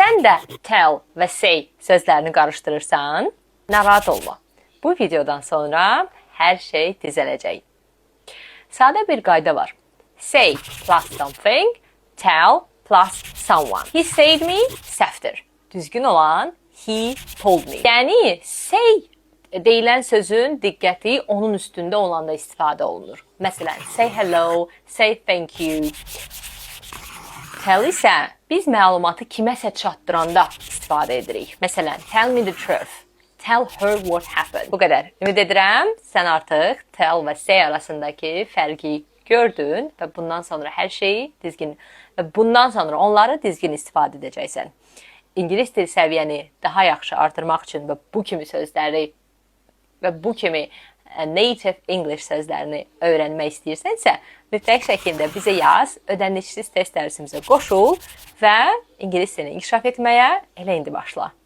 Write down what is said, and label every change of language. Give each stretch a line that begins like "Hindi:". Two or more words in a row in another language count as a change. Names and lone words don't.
Azerbaijani: sən də tell və say sözlərini qarışdırırsan, narahat olma. Bu videodan sonra hər şey düzələcək. Sadə bir qayda var.
English: Say plus something, tell plus someone. He said me,
Azerbaijani: səhvdir. Düzgün olan
English: he told me.
Azerbaijani: Yəni say deyilən sözün diqqəti onun üstündə olanda istifadə olunur. Məsələn,
English: say hello, say thank you.
Azerbaijani: Tell isə biz məlumatı kiməsə çatdıranda istifadə edirik. Məsələn,
English: tell me the truth. Tell her what happened.
Azerbaijani: Bu qədər. Ümid edirəm, sən artıq tell və say arasındakı fərqi gördün və bundan sonra hər şeyi düzgün və bundan sonra onları düzgün istifadə edəcəksən. İngilis dil səviyyəni daha yaxşı artırmaq üçün və bu kimi sözləri və bu kimi
English: native English
Azerbaijani: sözlərini öyrənmək istəyirsənsə, mütləq şəkildə bizə yaz, ödənişsiz test dərsimizə qoşul və ingilis dilini inkişaf etməyə elə indi başla.